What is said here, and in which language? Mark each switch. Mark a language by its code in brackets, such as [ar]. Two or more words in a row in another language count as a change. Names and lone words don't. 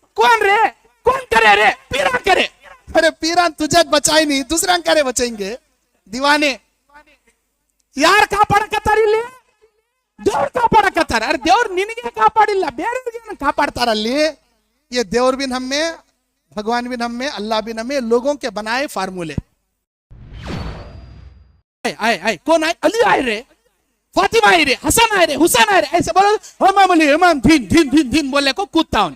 [hi] कौन रे, कौन करे रे, पीरा करे। अरे पीरा तुझे बचाई नहीं, दूसरा करे बचाएंगे दीवाने [kn] ಯಾರು ಕಾಪಾಡಕತ್ತಾರ ಇಲ್ಲಿ? ದೇವ್ರು ಕಾಪಾಡಕತ್ತಾರ. ಅರೆ ದೇವ್ರು ನಿನಗೆ ಕಾಪಾಡಿಲ್ಲ, ಬೇರೆಯವರಿಗೆ ಕಾಪಾಡ್ತಾರಲ್ಲಿ. [hi] ये देवर भी हम में, भगवान भी हम में, अल्लाह भी हम में, लोगों के बनाए फार्मूले। आए कौन आए? अली आए रे, फातिमा आए रे, हसन आए रे, हुसैन आए रे, ऐसे बोलो इमाम अली इमाम धीन धीन धीन धीन बोलने को कूदता हूं।